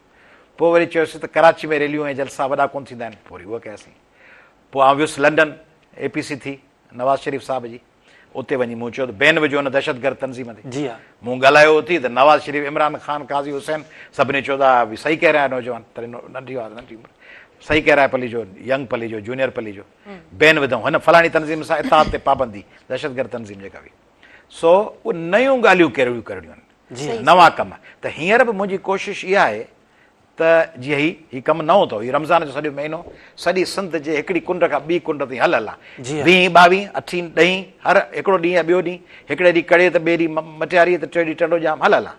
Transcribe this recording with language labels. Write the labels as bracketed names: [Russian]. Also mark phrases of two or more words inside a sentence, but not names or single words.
[Sindhi] पोइ वरी चयोसीं त कराची में रैलियूं ऐं जलसा वॾा कोन थींदा आहिनि, पोइ वरी उहा कयासीं। पोइ आउं वियुसि लंडन, APC थी नवाज़ शरीफ़ साहिब जी, उते वञी मूं चयो त बैन विझो हुन दहशतगर्द तंज़ीम ते। जी हा मूं ॻाल्हायो उते त नवाज़ शरीफ़, इमरान ख़ान, काज़ी हुसैन सभिनी चयो था भई [Urdu] صحیح کہہ رہا ہے نوجوان, [Sindhi] तरी नंढी उमिरि, [Urdu] صحیح کہہ رہا ہے [Sindhi] पली जो, यंग पली जो, जूनियर पली जो, बैन विधऊं हिन फलाणी तंज़ीम सां इताद ते पाबंदी, दहशतगर्द तंज़ीम जेका बि। सो उहे नयूं ॻाल्हियूं कहिड़ियूं करणियूं आहिनि, नवां कम। त हींअर बि मुंहिंजी कोशिशि इहा आहे त जीअं हीउ कमु नओं अथव, हीउ रमज़ान जो सॼो महीनो सॼी सिंध जे हिकिड़ी कुंड खां ॿी कुंड ताईं हल आहे, 20, 22, 28, 10 हर हिकिड़ो ॾींहुं या ॿियो ॾींहुं, हिकिड़े ॾींहुं कड़े त ॿिए ॾींहुं मटियारी त टे ॾींहुं टंडो जाम हल आहे।